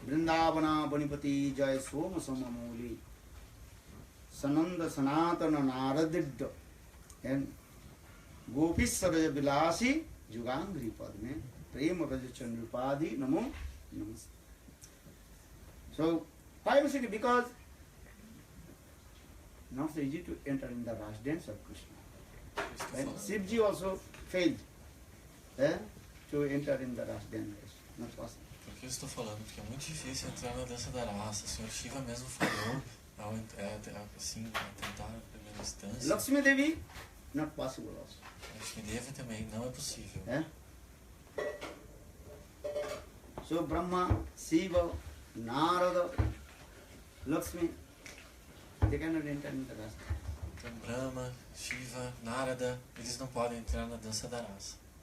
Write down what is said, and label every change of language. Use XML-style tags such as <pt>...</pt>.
<sa>Vrindavana Vanipati Jai Soma Soma Muli Sananda Sanatana Naradidda and Gopi Saraja Vilasi Jugangri Padme Prema Prajacha Nirupadi Namo Namaste.</sa> <en>So, why am I saying? Because not so easy to enter in the residence of Krishna. And Shivji also failed to enter in the residence. Not possible.</en> <pt>Por que eu estou falando? Porque é muito difícil entrar na dança da raça. O Sr. Shiva mesmo falou ao assim, tentar a primeira instância.</pt> <en>Lakshmi Devi, not possible also.</en> <pt>Lakshmi Devi também não é possível.</pt> <en>So Brahma, Shiva, Narada, Lakshmi, they cannot enter in the residence.</en> <pt>Então Brahma, Shiva, Narada, eles não podem entrar na dança da raça.</pt>